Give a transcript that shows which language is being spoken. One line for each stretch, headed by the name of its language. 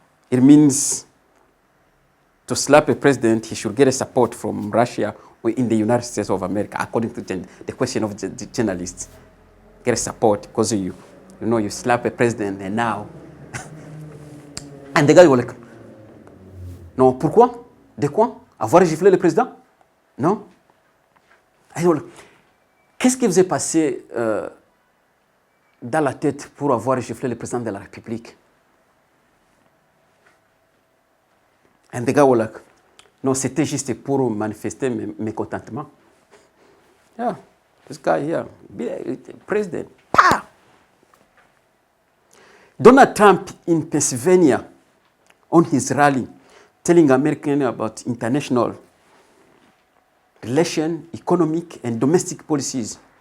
English: It means to slap a president, he should get a support from Russia or in the United States of America, according to the question of the journalists. Get a support because you slap a president and now. And the guy was like,
French: non, pourquoi? De quoi? Avoir giflé le président? Non? Qu'est-ce qui vous est passé dans la tête pour avoir giflé le président de la République?
English: And the guy was like,
French: non, c'était juste pour manifester mes mécontentements.
English: Yeah, this guy here, president. Pa! Donald Trump in Pennsylvania on his rally, telling Americans about international relations, economic and domestic policies.